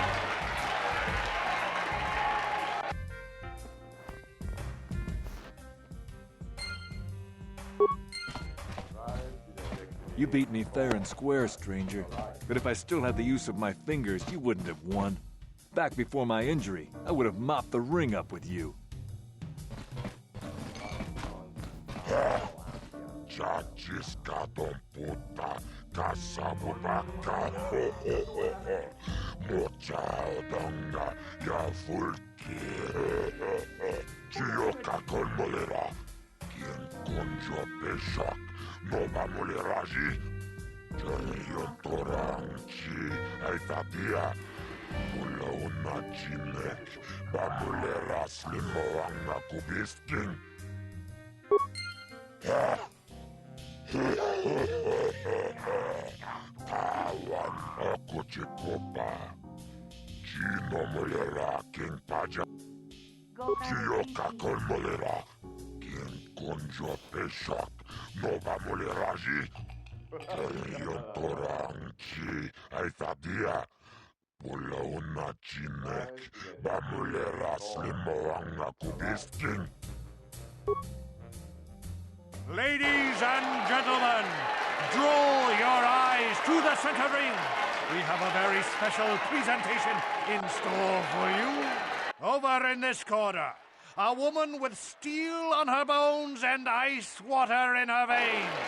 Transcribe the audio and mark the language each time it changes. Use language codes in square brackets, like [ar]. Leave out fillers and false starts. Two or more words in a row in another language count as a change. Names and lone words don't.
[en] You beat me fair and square, stranger. But if I still had the use of my fingers, you wouldn't have won. Back before my injury, I would have mopped the ring up with you. Chachiskaton puta, kasamubaka, mocha odonga, ya fulki, chioka kolmolera, quien conjo peshak, nova moleraji, janion toranchi, aitapia, mula una chinek, bamuleras limoanga kubiskin. Tawan ako chikopa. Chino molera king paja. Chiyo kakol molera. King konjo peshak. Nova moleraji. Kayon torang chi. Ay tabia. Pula una chinek. Bamulera slimoanga kubisking. Ladies and gentlemen, draw your eyes to the center ring. We have a very special presentation in store for you. Over in this corner, a woman with steel on her bones and ice water in her veins.